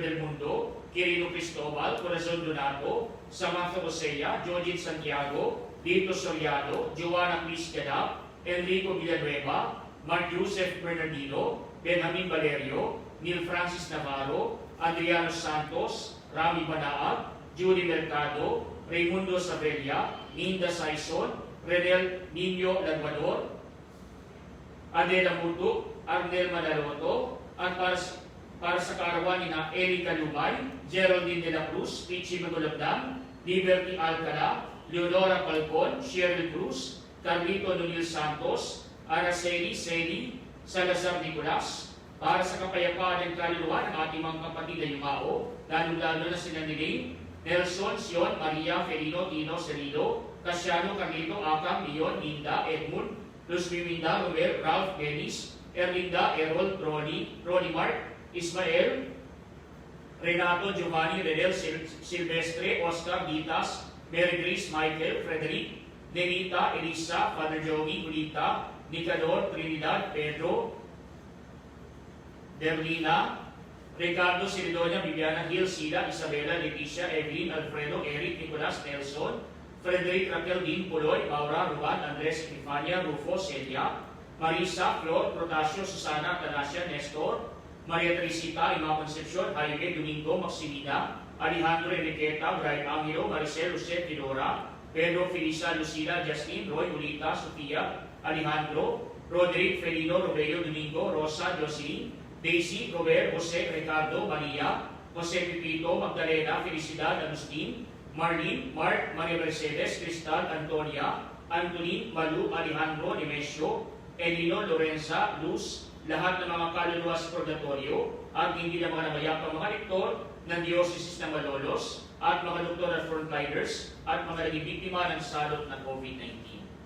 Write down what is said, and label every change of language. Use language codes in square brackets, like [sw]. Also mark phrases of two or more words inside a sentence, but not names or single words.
[tl] del Mundo, Quirino Cristobal, Corazon Donato, Samantha Rosella, Jojit Santiago, Lito Soriano, Joanna Cris Ganap, Enrico Villanueva, Mark Joseph Bernardino, Benjamin Valerio, Neil Francis Navarro, Adriano Santos, Rami Banaag, Judy Mercado, Raimundo Sabella, Ninda Saison, Renel Nino Lagwador, Adela Mutu, Arnel Manaloto, at para sa kaarawan ni na Erika Lumay, Geraldine de la Cruz, Pichi Magulabdang, Liberty Alcala, Leonora Falcon, Cheryl Cruz, Carlito Nunil Santos, Araceli Seli, Salazar Nicolas, para sa kapayapaan ng kaluluwa ng ating mga kapatid na yumao, lalo-lalo na sila ni Nelson, Sion, Maria, Felino, Tino, Cerino, Casiano, Carlito, Akam, Leon, Linda, Edmund, Luz Miminda, Romel, Ralph, Dennis, Erlinda, Errol, Ronnie Mark, Ismael, Renato, Giovanni, Redel, Silvestre, Oscar, Ditas, Mary Grace, Michael, Frederick, Nenita, Elisa, Father Joey, Julita, Nicador, Trinidad, Pedro, Derlina, Ricardo Siridonia, Viviana Gil, Sila, Isabela, Leticia, Evelyn, Alfredo, Eric, Nicolas, Nelson, Frederick, Raquel, Dean, Puloy, Maura, Ruan, Andres, Epifania, Rufo, Celia, Marisa, Flor, Protasio, Susana, Tanasia, Nestor, Maria Teresita, Ima Concepcion, Jaime, Domingo, Maximina, Alejandro, Enriqueta, Brian Angelo, Maricel, Jose, Fidora, Pedro, Felisa, Lucila, Justin, Roy, Ulita, Sofia, Alejandro, Roderick, Felino, Robello, Domingo, Rosa, Jocelyn, Daisy, Robert, Jose, Ricardo, Maria, Jose Pipito, Magdalena, Felicidad, Agustin, Marlene, Mark, Maria Mercedes, Cristal, Antonia, Anthony, Malu, Alejandro, Nemesio, Elino, Lorenza, Luz, lahat ng mga kaluluwa sa purgatorio at hindi na mga namayapang mga rektor ng Diocese ng Malolos at mga doktor at frontliners at mga naging biktima ng salot ng COVID-19.